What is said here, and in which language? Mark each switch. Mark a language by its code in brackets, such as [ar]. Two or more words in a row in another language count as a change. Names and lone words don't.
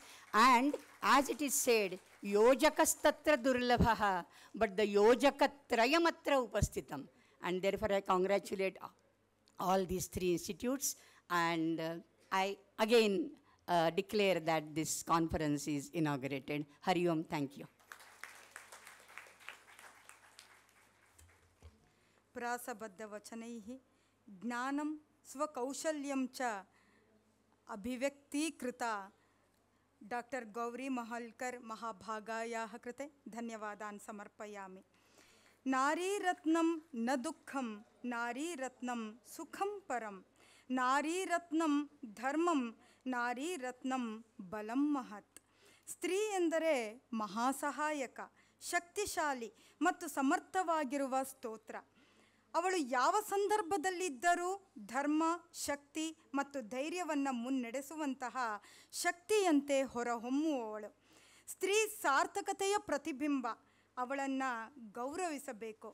[en] And as it is said, [sa] योजकस्तत्र दुर्लभः, [en] but the [sa] योजकत्रयमत्र उपस्थितम्. [en] And therefore I congratulate all these three institutes, and I again declare that this conference is inaugurated. Hari Om, thank you. [sa] प्रासबद्ध वचनैः ज्ञानं स्वकौशल्यं च अभिव्यक्तीकृता डॉक्टर गौरी महल्कर् महाभागायाः कृते धन्यवादान् समर्पयामि. नारीरत्नं न दुःखं, नारीरत्नं सुखं परं, नारीरत्नं धर्मं, नारीरत्नं बलं महत्. [kn] स्त्री ಎಂದರೆ ಮಹಾಸಹಾಯಕ, ಶಕ್ತಿಶಾಲಿ ಮತ್ತು ಸಮರ್ಥವಾಗಿರುವ ಸ್ತೋತ್ರ. ಅವಳು ಯಾವ ಸಂದರ್ಭದಲ್ಲಿದ್ದರೂ ಧರ್ಮ, ಶಕ್ತಿ ಮತ್ತು ಧೈರ್ಯವನ್ನು ಮುನ್ನಡೆಸುವಂತಹ ಶಕ್ತಿಯಂತೆ ಹೊರಹೊಮ್ಮುವವಳು. ಸ್ತ್ರೀ ಸಾರ್ಥಕತೆಯ ಪ್ರತಿಬಿಂಬ. ಅವಳನ್ನು ಗೌರವಿಸಬೇಕು.